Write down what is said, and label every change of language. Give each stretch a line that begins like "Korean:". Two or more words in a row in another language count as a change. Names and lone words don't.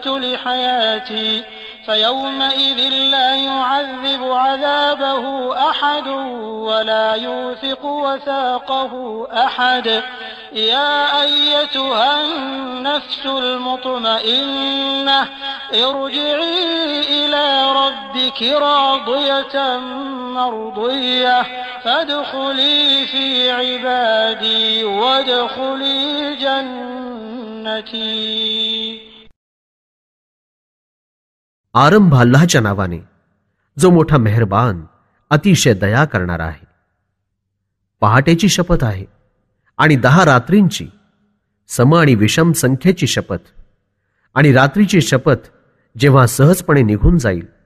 Arabic: لحياتي فيومئذ لا يعذب عذابه أحد ولا يوثق وثاقه أحد يا أيتها النفس المطمئنة ارجعي إلى ربك راضية مرضية فادخلي في عبادي وادخلي جنتي.
Marathi: आरंभ अल्लाहच्या नावाने जो मोठा मेहरबान अतिशय दया करणारा आहे. पहाटेची शपथ आहे आणि 10 रात्रींची सम आणि विषम संख्येची शपथ आणि रात्रीची शपथ जेव्हा सहजपणे निघून जाईल.